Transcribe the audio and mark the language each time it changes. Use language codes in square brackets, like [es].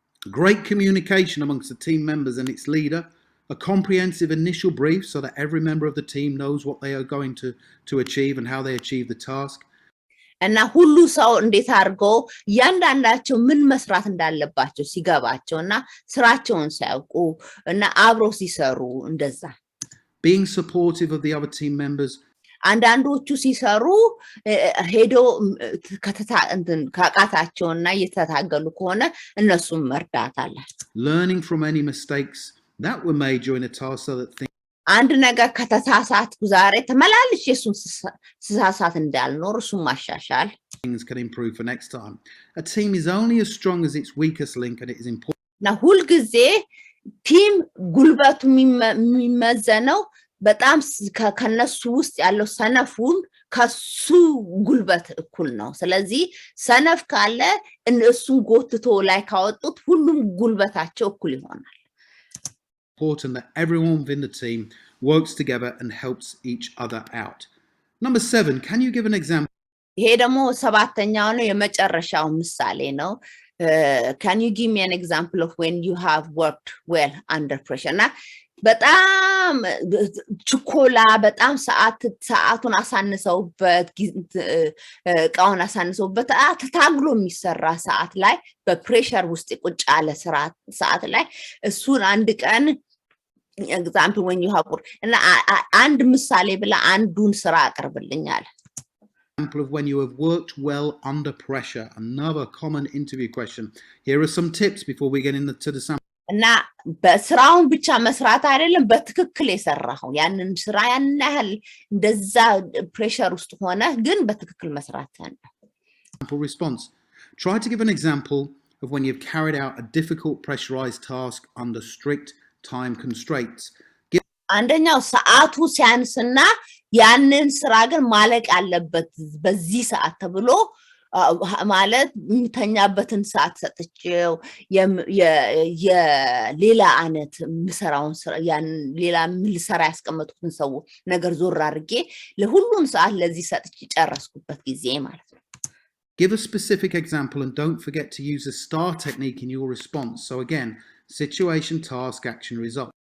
[en] great communication amongst the team members and its leader, a comprehensive initial brief so that every member of the team knows what they are going to achieve and how they achieve the task. [am] እና ሁሉ ሰው እንዴት አድርገው ያንዳንዳቸው ምን መስራት እንዳለባቸው ሲገባቸውና ስራቸውን ሳያውቁ እና አብሮ ሲሰሩ እንደዛ [en] being supportive of the other team members. [am] አንዳንዶቹ ሲሰሩ ሄዶ ካቃታቸውና እየተታገሉ ከሆነ እነሱም መርዳት አለ [en] learning from any mistakes that were made during a task so that things [am] አንድ ነገር ከተሳሳት ዛሬ ተመላልሽ የሱን ስሳሳት እንዳልኖር እሱ ማሻሻል [en] things can improve for next time. A team is only as strong as its weakest link, and it is important [am] እና ሁሉ ጊዜ ቲም ጉልበቱ የሚመዘነው በጣም ከነሱ ውስጥ ያለው ሰነፉን ከሱ ጉልበት እኩል ነው ስለዚህ ሰነፍ ካለ እነሱን ጎትቶ ላይ ካወጡት ሁሉም ጉልበታቸው እኩል ይሆናል [en] important that everyone within the team works together and helps each other out. Number 7, can you give an example? [am] ይሄ ደግሞ ሰባተኛው ነው የመጨረሻው ምሳሌ ነው [en] can you give me an example of when you have worked well under pressure [am] እና በጣም ችኮላ በጣም ሰዓቱን አሳንሰውበት ቃውን አሳንሰውበት ተታግሎ የሚሰራ ሰዓት ላይ በፕሬሸር ውስጥ ቁጭ ያለ ሰዓት ላይ እሱን አንድ ቀን [en] example when you have worked [am] እና አንድ ምሳሌ ብላ አንዱን ስራ አቀርብልኛል [en] example of when you have worked well under pressure. Another common interview question. Here are some tips before we get into the sample. [am] እና በስራውን ብቻ መስራት አይደለም በትክክል የሰራው ያንን ስራ ያናል እንደዛ ፕሬሸር ውስጥ ሆነ ግን በትክክል መስራት ነው [en] Sample response. Try to give an example of when you've carried out a difficult pressurized task under strict time constraints. [am] አንደኛው ሰዓቱ ሲያንስና ያንን ስራ ግን ማለቅ ያለበት በዚህ ሰዓት ተብሎ ማለት ምተኛበትን ሰዓት ሰጥቼው የሌላ አይነት ምሰራውን ያን ሌላ ምልሰራ ያስቀመጡትን ሰው ነገር ዞር አድርጌ ለሁሉም ሰዓት ለዚህ ሰጥቼ ጨረስኩበት ጊዜ ማለት ነው [en] Give a specific example and don't forget to use the STAR technique in your response. So again, situation, task, action, result.